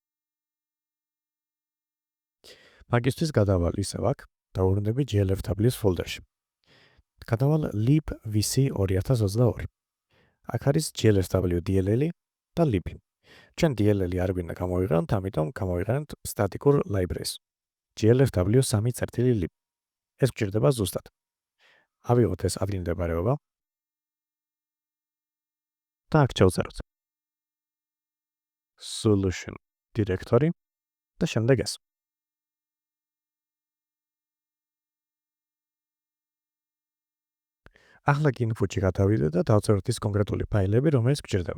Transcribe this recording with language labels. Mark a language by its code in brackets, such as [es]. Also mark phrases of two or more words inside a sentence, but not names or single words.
[ka] მაგისთვის გადავალ ისევ აქ, დავუბრუნდები GLFW-ს folder-ში. გადავალ libvc 2022. აქ არის GLFW DLL და lib. ჩვენ DLL არ გვინდა გამოვიყენოთ, ამიტომ გამოვიყენებთ [en] static-ურ libraries. [ka] GLFW3.lib. ეს გვჭირდება ზუსტად. ავიღოთ ეს ადგილმდებარეობა და აქ ჩავწეროთ [en] Solution directory [ka] და შემდეგ ეს. ახლა input-ში გადავიდეთ და დავწეროთ ის კონკრეტული ფაილები, რომელიც გვჭირდება.